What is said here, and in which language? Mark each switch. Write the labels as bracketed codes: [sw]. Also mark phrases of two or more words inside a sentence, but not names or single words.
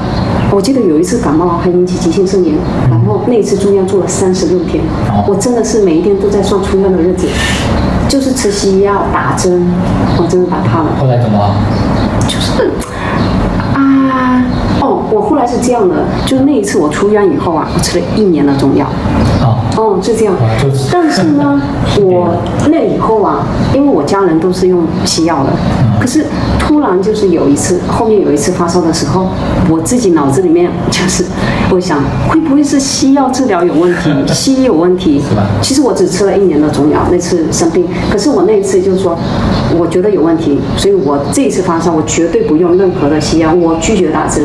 [zh] 我記得有一次感冒還引起急性腎炎，然後那一次住院住了36天，我真的是每一天都在算出院的日子，就是吃西藥打針，我真的打怕了。後來怎麼？就是我後來是這樣的，就是那一次我出院以後啊，我吃了1年的中藥。是這樣。但是呢，我那以後啊，因為我家人都是用西藥的，可是突然就是後面有一次发燒的時候，我自己腦子裡面就是我想，會不會是西藥治療有問題，西醫有問題？其實我只吃了1年的中藥，那次生病，可是我那一次就是說，我覺得有問題，所以我這一次发燒，我絕對不用任何的西藥，我拒絕打針。